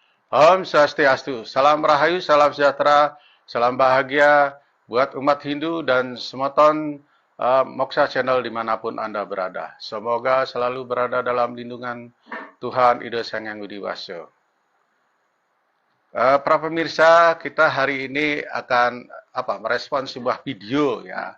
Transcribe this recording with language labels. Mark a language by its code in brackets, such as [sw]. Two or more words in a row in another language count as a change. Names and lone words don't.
[id] Om Swastiastu, salam rahayu, salam sejahtera, salam bahagia buat umat Hindu dan semoton Moksha Channel dimanapun Anda berada. Semoga selalu berada dalam lindungan Tuhan Ida Sang Hyang Widi Waso. Para pemirsa, kita hari ini akan merespon sebuah video ya.